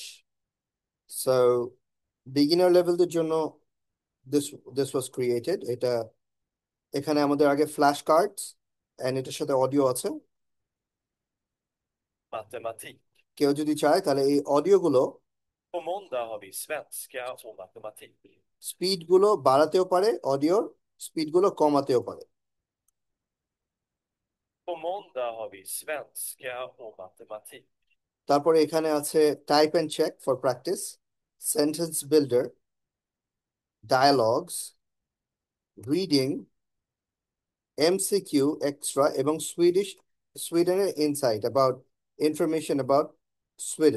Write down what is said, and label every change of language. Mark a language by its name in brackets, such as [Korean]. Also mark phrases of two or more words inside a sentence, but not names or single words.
[English] so beginner levels জন্য this this was created. [Bangla] এখানে আমাদের আগে [English] flash cards and [Bangla] এটার সাথে অডিও আছে। [Swedish] Matematik. [Bangla] কেউ যদি চায় তাহলে এই অডিওগুলো [Swedish] På måndag har vi svenska och matematik. [Bangla] স্পিডগুলো বাড়াতেও পারে, অডিওর স্পিডগুলো কমাতেও পারে। [Swedish] På måndag har vi svenska och matematik. [Bangla] তারপরে এখানে আছে [English] type and check for practice, sentence builder, dialogues, reading, MCQ extra [Bangla] এবং সুইডেনের [English] insight about information about Sweden.